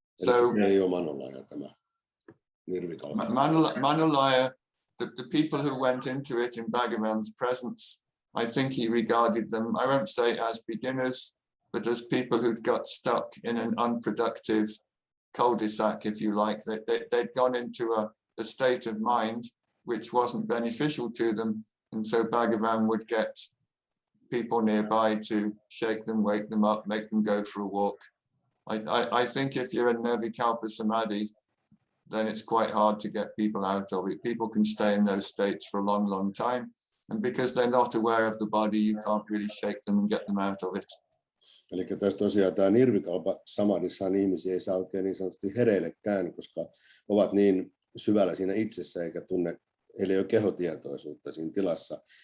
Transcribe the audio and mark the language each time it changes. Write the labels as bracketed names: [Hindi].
[Finnish] So ei ole Manalaya tämä nirvikalpa. [English] Manalaya, the people who went into it in Bhagavan's presence, I think he regarded them, I won't say as beginners, but as people who'd got stuck in an unproductive cul-de-sac, if you like. They'd gone into a state of mind which wasn't beneficial to them. And so Bhagavan would get people nearby to shake them, wake them up, make them go for a walk. I think if you're in Nirvikalpa Samadhi, then it's quite hard to get people out of it. People can stay in those states for a long, long time. And because they're not aware of the body, you can't really shake them and get them out of it. [Finnish] Eli tässä tosiaan tämä nirvikalpa samadhissahan ihmisiä ei saa oikein niin sanotusti hereillekään, koska ovat niin syvällä siinä itsessä eikä tunne, eli ei ole kehotietoisuutta siinä tilassa.